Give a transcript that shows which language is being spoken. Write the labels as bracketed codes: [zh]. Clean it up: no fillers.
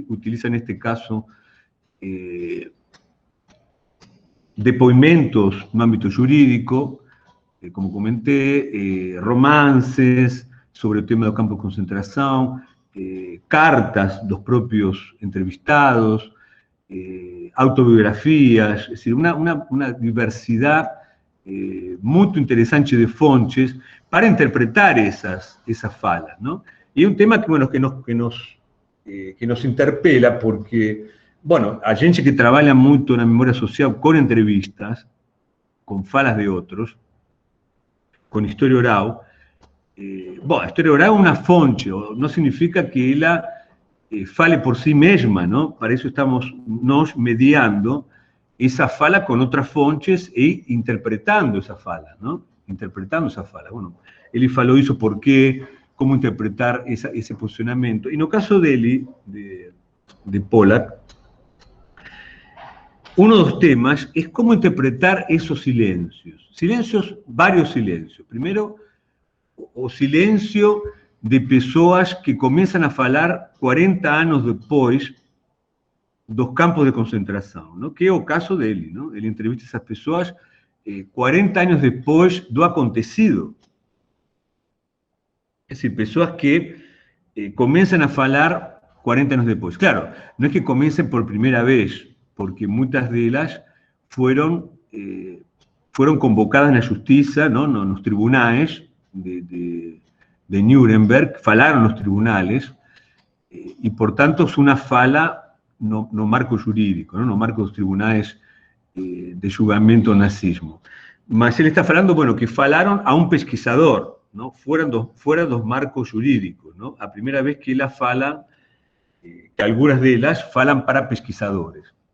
[es] Utiliza en este caso depoimentos no ámbito jurídico, como comenté, romances sobre el tema del campo de concentración, cartas de los propios entrevistados, autobiografías, es decir, una diversidad muy interesante de fuentes para interpretar esas falas, ¿no? Y es un tema que, bueno, que nos interpela porque [pt] bueno, a gente que trabalha muito na memória social com entrevistas, com falas de outros, com história oral. Bom, a história oral é uma fonte, não significa que ela fale por si mesma, não? Para isso estamos nós mediando essa fala com outras fontes e interpretando essa fala, não? Interpretando essa fala. Bueno, ele falou isso por quê, como interpretar esse posicionamento. E no caso dele, [es] de Pollack, uno de los temas es cómo interpretar esos silencios. Silencios, varios silencios. [pt] Primero, o silencio de pessoas que começam a falar 40 anos depois dos campos de concentração, não? Que é o caso dele, não? Ele entrevista essas pessoas 40 anos depois do acontecido. [es] Es decir, [pt] pessoas que começam a falar 40 anos depois. Claro, não é que comecem por primeira vez, porque muitas delas foram convocadas na justiça, ¿no? Nos tribunais de Nuremberg, falaram nos tribunales, e, portanto, é uma fala no marco jurídico, ¿no? No marco dos tribunais de julgamento do nazismo. Mas ele está falando, bueno, que falaram a um pesquisador, ¿no? Fuera dos marcos jurídicos, ¿no? A primeira vez que elas falam, que algunas delas falam para pesquisadores.